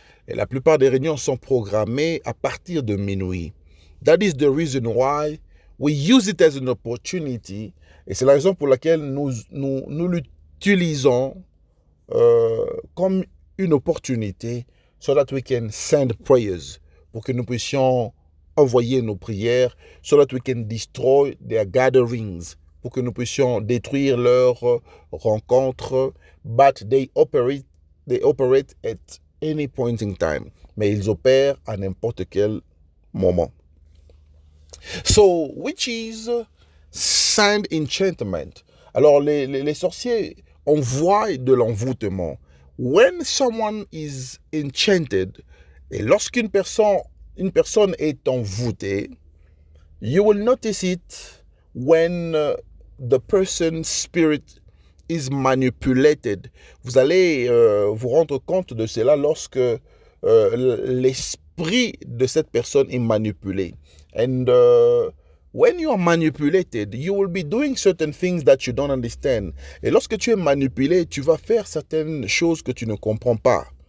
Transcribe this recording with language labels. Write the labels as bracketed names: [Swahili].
[French] Et la plupart des réunions sont programmées à partir de minuit. [English] That is the reason why we use it as an opportunity. [French] Et c'est la raison pour laquelle nous l'utilisons comme une opportunité [English] so that we can send prayers, [French] pour que nous puissions envoyer nos prières, [English] so that we can destroy their gatherings, [French] pour que nous puissions détruire leurs rencontres. [English] But they operate at any point in time. [French] Mais ils opèrent à n'importe quel moment. [English] So, witches send enchantment. [French] Alors, les sorciers envoient de l'envoûtement. [English] When someone is enchanted, [French] et lorsqu'une personne est envoûtée, [English] you will notice it when the person's spirit is manipulated. [French] Vous allez vous rendre compte de cela lorsque l'esprit de cette personne est manipulé. [English] And when you are manipulated, you will be doing certain things that you don't understand. [French] Et lorsque tu es manipulé, tu vas faire certaines choses que tu ne comprends pas.